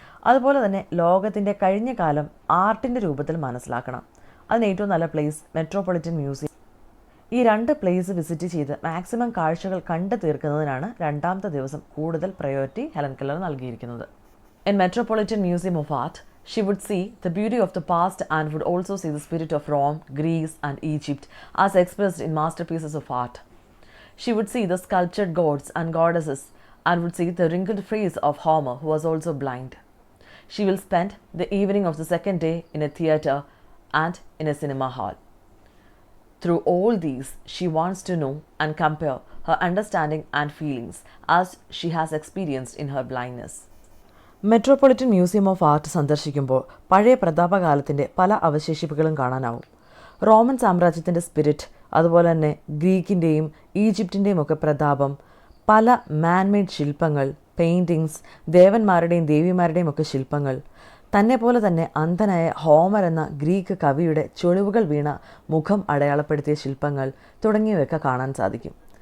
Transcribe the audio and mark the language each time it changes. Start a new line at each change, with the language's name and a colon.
Malayalam: അതുപോലെ തന്നെ ലോകത്തിൻ്റെ കഴിഞ്ഞ കാലം ആർട്ടിൻ്റെ രൂപത്തിൽ മനസ്സിലാക്കണം. അതിന് ഏറ്റവും നല്ല പ്ലേസ് മെട്രോപൊളിറ്റൻ മ്യൂസിയം. ഈ 2 പ്ലേസ് വിസിറ്റ് ചെയ്ത് മാക്സിമം കാഴ്ചകൾ കണ്ടു തീർക്കുന്നതിനാണ് 2ാമത്തെ ദിവസം കൂടുതൽ പ്രയോറിറ്റി ഹെലൻ കെല്ലർ നൽകിയിരിക്കുന്നത്.
English: In Metropolitan Museum of Art, She would see the beauty of the past and would also see the spirit of Rome, Greece, and Egypt as expressed in masterpieces of art. She would see the sculptured gods and goddesses and would see the wrinkled face of Homer, who was also blind. She will spend the evening of the second day in a theatre and in a cinema hall. Through all these, she wants to know and compare her understanding and feelings as she has experienced in her blindness.
Malayalam: Metropolitan museum of art സന്ദർശിക്കുമ്പോൾ പഴയ പ്രതാപകാലത്തിൻ്റെ പല അവശേഷിപ്പുകളും കാണാനാവും. Roman സാമ്രാജ്യത്തിൻ്റെ spirit, അതുപോലെ തന്നെ ഗ്രീക്കിൻ്റെയും ഈജിപ്തിൻ്റെയും ഒക്കെ പ്രതാപം, പല മാൻമെയ്ഡ് ശില്പങ്ങൾ, പെയിൻറ്റിങ്സ്, ദേവന്മാരുടെയും ദേവിമാരുടെയും ഒക്കെ ശില്പങ്ങൾ, തന്നെ പോലെ തന്നെ അന്ധനായ ഹോമർ എന്ന ഗ്രീക്ക് കവിയുടെ ചുളിവുകൾ വീണ മുഖം അടയാളപ്പെടുത്തിയ ശില്പങ്ങൾ തുടങ്ങിയവയൊക്കെ കാണാൻ സാധിക്കും.